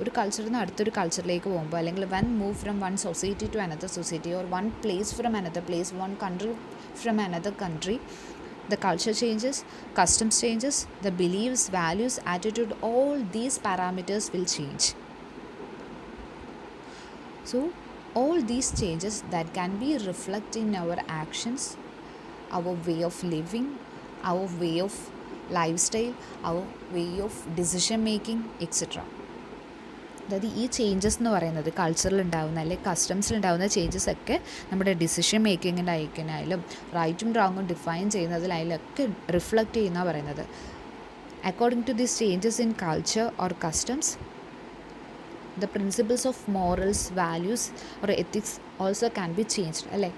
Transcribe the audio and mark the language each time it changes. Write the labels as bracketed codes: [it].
[ml] ഒരു കൾച്ചറിൽ നിന്ന് അടുത്തൊരു കൾച്ചറിലേക്ക് പോകുമ്പോൾ, അല്ലെങ്കിൽ [en] One move from one society to another society, or one place from another place, one country from another country, the culture changes, customs changes, the beliefs, values, attitude, all these parameters will change. So all these changes that can be reflected in our actions, our way of living, our way of lifestyle, our way of decision making, etc. [ml] അതായത് ഈ changes എന്ന് പറയുന്നത് കൾച്ചറിൽ ഉണ്ടാകുന്ന അല്ലെങ്കിൽ കസ്റ്റംസിലുണ്ടാകുന്ന changes ഒക്കെ നമ്മുടെ decision മേക്കിങ്ങിൻ്റെ ഐക്കനായാലും റൈറ്റും റോങ്ങും ഡിഫൈൻ ചെയ്യുന്നതിലായാലൊക്കെ റിഫ്ലക്റ്റ് ചെയ്യുന്ന പറയുന്നത്. [en] According to these changes in culture or customs, the principles of morals, values or ethics also can be changed അല്ലേ.